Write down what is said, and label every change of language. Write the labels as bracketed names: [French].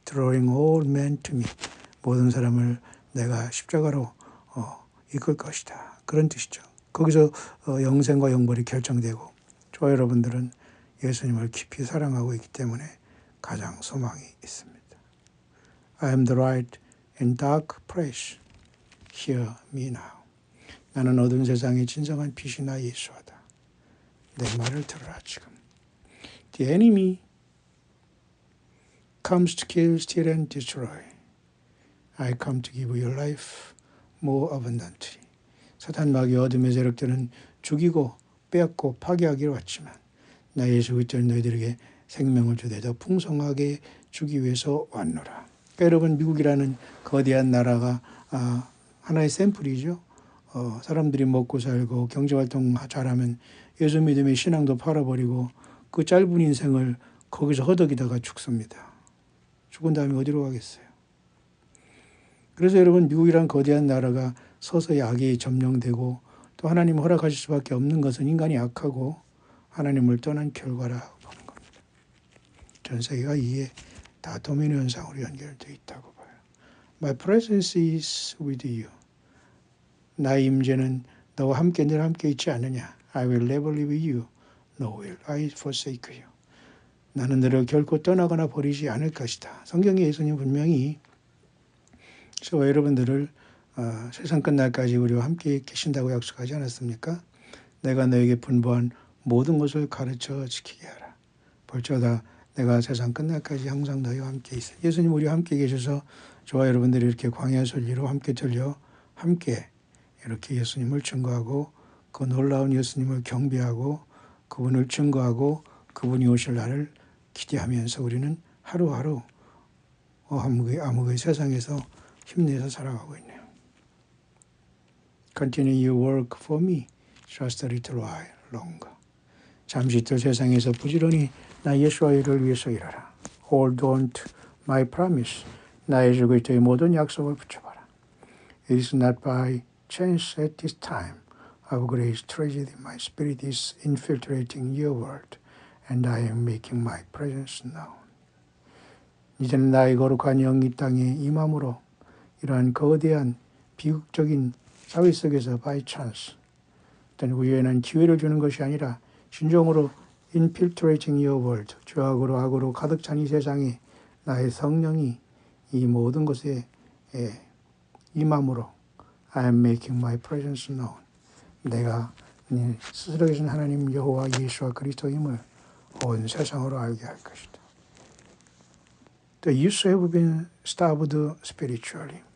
[English] Drawing all men to me. [Korean] 모든 사람을 내가 십자가로 이끌 것이다. 그런 뜻이죠. 거기서 영생과 영벌이 결정되고, 저와 여러분들은 예수님을 깊이 사랑하고 있기 때문에 가장 소망이 있습니다. [English] I am the light in dark place. Hear me now. [Korean] 나는 어두운 세상의 진정한 빛이 나 예수하다. 내 말을 들으라 지금. [English] The enemy comes to kill, steal and destroy. I come to give you life more abundantly. [Korean] 사탄 마귀 어둠의 세력들은 죽이고 빼앗고 파괴하기로 왔지만 나 예수 그리스도는 너희들에게 생명을 주되 더 풍성하게 주기 위해서 왔노라. 그러니까 여러분, 미국이라는 거대한 나라가 하나의 샘플이죠. 사람들이 먹고 살고 경제활동 잘하면 예수 믿음의 신앙도 팔아버리고 그 짧은 인생을 거기서 허덕이다가 죽습니다. 죽은 다음에 어디로 가겠어요? 그래서 여러분, 미국이란 거대한 나라가 서서히 악에 점령되고 또 하나님 허락하실 수밖에 없는 것은 인간이 악하고 하나님을 떠난 결과라고 보는 겁니다. 전 세계가 이에 다 도미노 현상으로 연결되어 있다고 봐요. [English] My presence is with you. [Korean] 나의 임재는 너와 함께 늘 함께 있지 않느냐. [English] I will never leave you, nor will I forsake you. [Korean] 나는 너를 결코 떠나거나 버리지 않을 것이다. 성경에 예수님 분명히 저와 여러분들을 세상 끝날까지 우리와 함께 계신다고 약속하지 않았습니까? 내가 너에게 분부한 모든 것을 가르쳐 지키게 하라. 볼지어다 내가 세상 끝날까지 항상 너희와 함께 있어. 예수님 우리와 함께 계셔서 저와 여러분들이 이렇게 광야 설리로 함께 들려 함께 이렇게 예수님을 증거하고 그 놀라운 예수님을 경배하고 그분을 증거하고 그분이 오실 날을 기대하면서 우리는 하루하루 암흑의 세상에서 힘내서 살아가고 있네요. [English] Continue your work for me just a little while longer. [Korean] 잠시 있을 세상에서 부지런히 나 예수와 이를 위해서 일하라. [English] Hold on to my promise. [Korean] 나의 그리스도의 모든 약속을 붙여봐라. [English] It is not by chance at this time of grace tragedy my spirit is infiltrating your world and I am making my presence known. [Korean] 이제는 나의 거룩한 영이 땅에 임함으로 이러한 거대한 비극적인 사회 속에서 [English] by chance [Korean] 어떤 우연한 기회를 주는 것이 아니라 진정으로 [English] infiltrating your world [Korean] 죄악으로 악으로 가득 찬 이 세상에 나의 성령이 이 모든 것에 임함으로 [English] I am making my presence known. [Korean] 내가 스스로 계신 하나님 여호와 예수와 그리스도임을 온 세상으로 알게 할 것이다. [English] The youth have been starved spiritually.